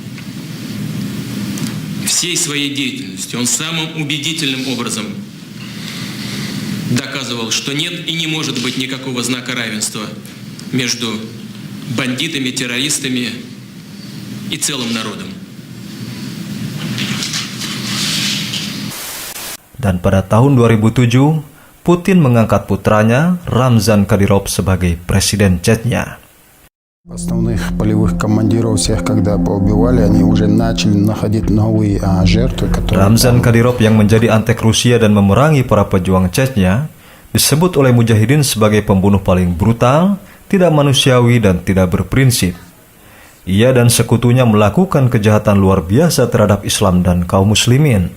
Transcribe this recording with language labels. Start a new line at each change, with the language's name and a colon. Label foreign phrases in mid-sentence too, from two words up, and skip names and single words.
Russian: Всей своей деятельностью он самым убедительным образом доказывал, что нет и не может быть никакого знака равенства между бандитами, террористами и целым народом.
Indonesian: Dan pada tahun 2007, Putin mengangkat putranya, Ramzan Kadyrov, sebagai presiden Chechnya.
Russian: Основных полевых командиров всех, когда поубивали, они уже начали находить новые жертвы, которые...
Indonesian: Ramzan Kadyrov yang menjadi antek Rusia dan memerangi para pejuang Chechnya disebut oleh mujahidin sebagai pembunuh paling brutal, tidak manusiawi dan tidak berprinsip. Ia dan sekutunya melakukan kejahatan luar biasa terhadap Islam dan kaum muslimin.